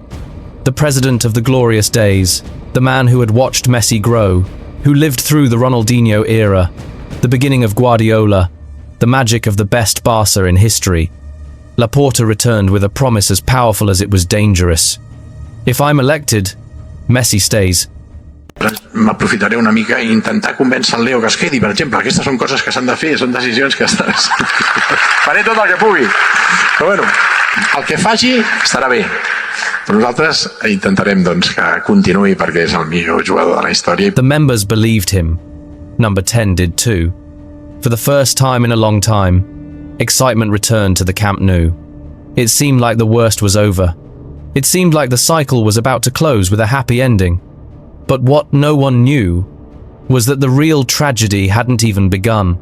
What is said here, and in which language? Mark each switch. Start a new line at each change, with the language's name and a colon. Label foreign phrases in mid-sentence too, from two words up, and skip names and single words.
English: The president of the glorious days, the man who had watched Messi grow, who lived through the Ronaldinho era, the beginning of Guardiola, the magic of the best Barça in history. Laporta returned with a promise as powerful as it was dangerous. If I'm elected, Messi stays.
Catalan: M'aprofitaré una mica i intentar convèncer el Leo que es quedi, per exemple. Aquestes són coses que s'han de fer, són decisions que faré tot el que pugui. Però bueno, el que faci estarà bé. Però nosaltres intentarem doncs, que continuï perquè és el millor jugador de la història.
English: The members believed him. Number 10 did too. For the first time in a long time, excitement returned to the Camp Nou. It seemed like the worst was over. It seemed like the cycle was about to close with a happy ending. But what no one knew was that the real tragedy hadn't even begun.